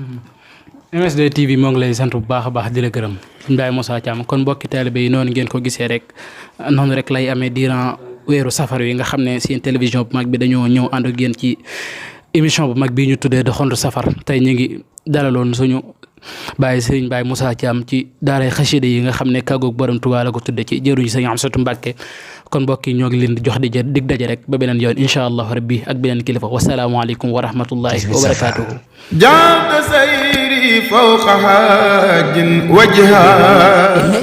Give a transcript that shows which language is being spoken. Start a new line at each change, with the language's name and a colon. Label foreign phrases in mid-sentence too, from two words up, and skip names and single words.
Wolof: MSD TV moo ngi lay sant bu baax a baax di la gërëm Ndiaye Moussa Thiam kon mbokki taalibe yi noonu ngeen ko gisee rek noonu rek lay amee durant weeru safar yi nga xam ne seen télévision bu mag bi dañoo ñëw ànd ak yéen ci émission bu mag bii ñu tuddee doxantu safar tey ñu ngi dalaloon suñu Baye Serigne Baye Moussa Thiam ci daaray xasida yi nga xam ne kàggoog borom Tuubaa la ko tudde ci jëruñu Serigne Amsatou Mbàkke kon mbokk yi ñoo ngi leen di jox dig daje rek ba beneen yoon
Arabic: إن شاء الله ربي
Wolof: ak beneen kilifa
Arabic: والسلام عليكم ورحمة الله وبركاته جعلت سيري فوق حاج وجها